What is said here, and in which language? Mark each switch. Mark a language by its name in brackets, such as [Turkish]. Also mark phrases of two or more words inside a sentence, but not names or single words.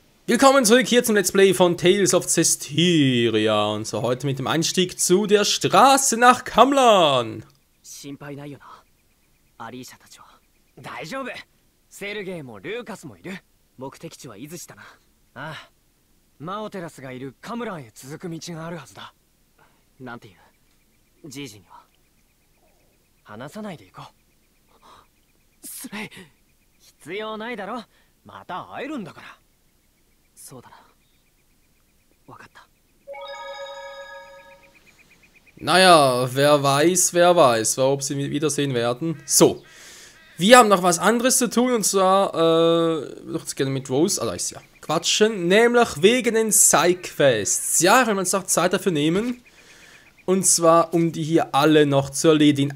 [German] Willkommen zurück hier zum [English] Let's Play [German] von Tales of Zestiria. Und so heute mit dem Einstieg zu der Straße nach Kamlan. [Japanese] 心配ないよな。アリーシャたちは大丈夫。セルゲイもルーカスもいる。目的地はイズシだな。ああ。マオテラスがいるカムランへ続く道があるはずだ。なんていう。ジージには話さないでいこう。スレイ。必要ないだろ。また会えるんだから。そうだな。わかった。 [German] Naja, wer weiß, ob sie wiedersehen werden. So, wir haben noch was anderes zu tun und zwar, würde ich gerne mit Rose, also ja, quatschen, nämlich wegen den Side-Quests. Ja, wenn man sagt, Zeit dafür nehmen. Und zwar, um die hier alle noch zu erledigen.